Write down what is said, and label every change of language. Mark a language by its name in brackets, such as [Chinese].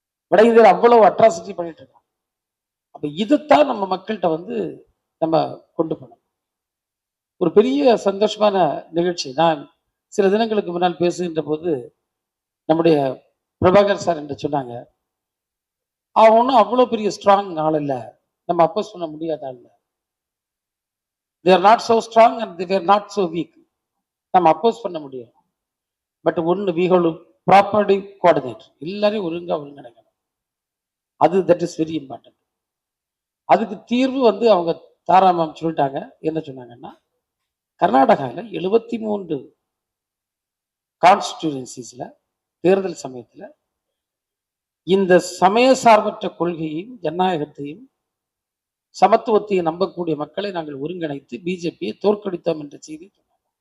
[Tamil] வட இந்தியர் அவ்வளவு அட்ராசிட்டி பண்ணிட்டு இருக்கான். அப்ப இதைத்தான் நம்ம மக்கள்கிட்ட வந்து நம்ம கொண்டு போனோம். ஒரு பெரிய சந்தோஷமான நிகழ்ச்சி. நான் சில தினங்களுக்கு முன்னால் பேசுகின்ற போது நம்முடைய பிரபாகர் சார் என்று சொன்னாங்க, அவன் ஒன்றும் அவ்வளோ பெரிய ஸ்ட்ராங் ஆள் இல்லை, நம்ம அப்போஸ் பண்ண முடியாத ஆள் இல்லை. [English] they are not so strong and they were not so weak. [Tamil] நம்ம அப்போஸ் பண்ண முடியும். பட் ஒன்று, [English] we have to properly coordinate. [Tamil] எல்லாரையும் ஒருங்கிணைக்கணும். அது [English] That is very important. [Tamil] அதுக்கு தீர்வு வந்து அவங்க தாராமம் சொல்லிட்டாங்க. என்ன சொன்னாங்கன்னா, கர்நாடகாவில் 73 கான்ஸ்டிடியூன்சிஸ்ல தேர்தல் சமயத்தில் இந்த சமய சார்பற்ற கொள்கையையும் ஜனநாயகத்தையும் சமத்துவத்தையும் நம்பக்கூடிய மக்களை நாங்கள் ஒருங்கிணைத்து பிஜேபியை தோற்கடித்தோம் என்ற செய்தி சொன்னாங்க.